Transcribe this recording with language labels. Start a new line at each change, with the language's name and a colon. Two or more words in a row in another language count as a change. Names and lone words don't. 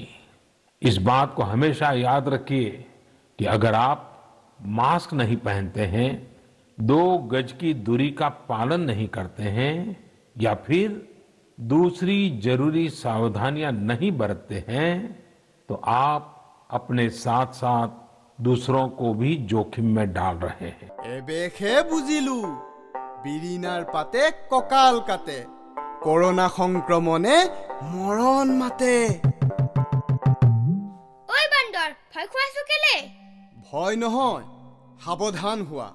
Hindi: इस बात को हमेशा याद रखिए कि अगर आप मास्क नहीं पहनते हैं, 2 गज की दूरी का पालन नहीं करते हैं या फिर दूसरी जरूरी सावधानियां नहीं बरतते हैं, तो आप अपने साथ साथ दूसरों को भी जोखिम में डाल रहे हैं।
Assamese: এবেখে বুজিলো বিৰিণাৰ পাতে কঁকাল কাটে কৰোনা সংক্ৰমণে মৰণ মাতে। ঐ বান্দৰ ভয় খুৱাইছো কেলে? ভয় নহয়, সাৱধান হোৱা।